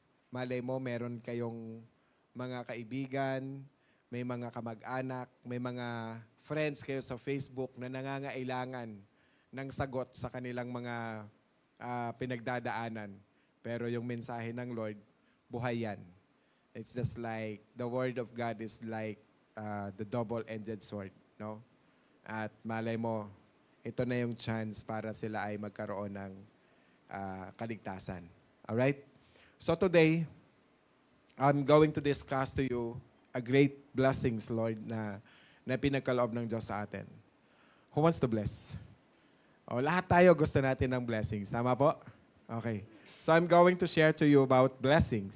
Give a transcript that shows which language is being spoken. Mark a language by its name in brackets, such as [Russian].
[Filipino] Malay mo, meron kayong mga kaibigan, may mga kamag-anak, may mga friends kayo sa Facebook na nangangailangan ng sagot sa kanilang mga pinagdadaanan. Pero yung mensahe ng Lord, buhay yan. [English] It's just like, the Word of God is like the double-edged sword. [Filipino] No? At malay mo, ito na yung chance para sila ay magkaroon ng kaligtasan. [English] Alright? So today, I'm going to discuss to you a great blessings, Lord, [Filipino] na pinagkaloob ng Diyos sa atin. [English] Who wants to bless? [Filipino] O, lahat tayo gusto natin ng blessings. Tama po? Okay. [English] So I'm going to share to you about blessings.